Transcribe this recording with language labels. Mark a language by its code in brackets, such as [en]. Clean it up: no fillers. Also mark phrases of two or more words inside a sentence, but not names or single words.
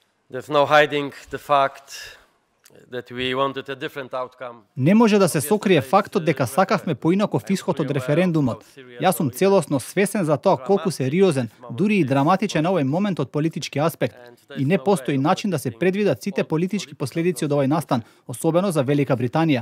[en] There's no hiding the fact that we wanted a different outcome. [mk] Не може да се сокрие фактот дека сакавме поинаков исход од референдумот. Јас сум целосно свесен за тоа колку сериозен, дури и драматичен овој момент од политички аспект и не постои начин да се предвидат сите политички последици од овој настан, особено за Велика Британија.